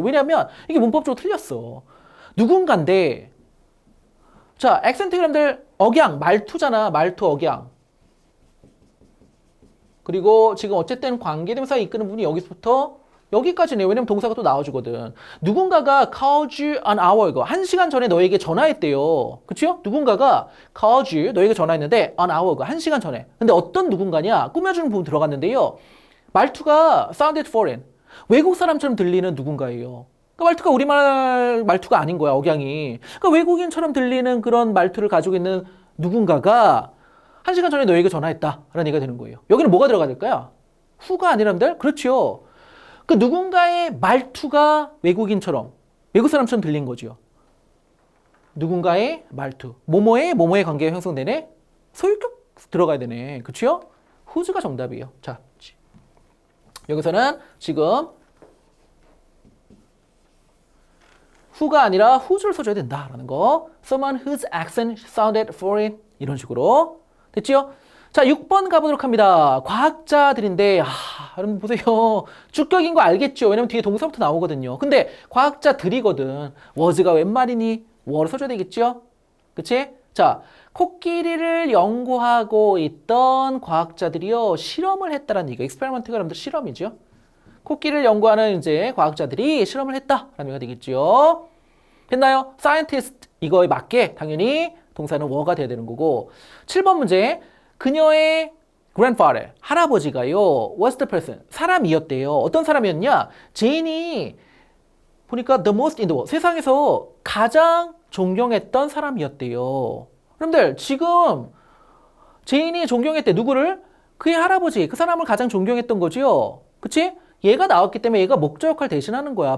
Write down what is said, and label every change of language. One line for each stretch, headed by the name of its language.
Korean: 왜냐면 이게 문법적으로 틀렸어. 누군가인데, 자, 액센트 여러분들 억양, 말투잖아. 말투 억양. 그리고 지금 어쨌든 관계대명사 이끄는 부분이 여기서부터 여기까지네요. 왜냐면 동사가 또 나와주거든. 누군가가
English: called you an hour ago.
Korean: 1시간 전에 너에게 전화했대요. 그쵸? 누군가가 called you, 너에게 전화했는데 an hour ago. 1시간 전에. 근데 어떤 누군가냐? 꾸며주는 부분 들어갔는데요. 말투가 sounded foreign. 외국 사람처럼 들리는 누군가예요. 그러니까 말투가 우리말 말투가 아닌 거야, 억양이. 그러니까 외국인처럼 들리는 그런 말투를 가지고 있는 누군가가 1시간 전에 너에게 전화했다라는 얘기가 되는 거예요. 여기는 뭐가 들어가야 될까요? who가 아니라는데? 그렇죠. 그 누군가의 말투가 외국인처럼, 외국 사람처럼 들린 거죠. 누군가의 말투. 뭐뭐의 관계가 형성되네? 소유격 들어가야 되네. 그쵸? who's 정답이에요. 자, 여기서는 지금 who가 아니라 who's를 써줘야 된다라는 거.
English: Someone whose accent sounded foreign.
Korean: 이런 식으로. 됐죠? 자, 6번 가보도록 합니다. 과학자들인데, 여러분 보세요. 주격인 거 알겠죠? 왜냐면 뒤에 동사부터 나오거든요. 근데 과학자들이거든. was가 웬 말이니? were를 써줘야 되겠죠? 그치? 자, 코끼리를 연구하고 있던 과학자들이요. 실험을 했다라는 얘기가, experiment가 여러분들 실험이죠. 코끼리를 연구하는 이제 과학자들이 실험을 했다라는 얘기가 되겠죠. 됐나요? scientist, 이거에 맞게 당연히 동사는 were가 돼야 되는 거고. 7번 문제. 그녀의 grandfather, 할아버지가요,
English: was the person,
Korean: 사람이었대요. 어떤 사람이었냐? 제인이 보니까
English: the most in the world,
Korean: 세상에서 가장 존경했던 사람이었대요. 여러분들, 지금 제인이 존경했대. 누구를? 그의 할아버지, 그 사람을 가장 존경했던 거죠. 그치? 얘가 나왔기 때문에 얘가 목적 역할 대신하는 거야.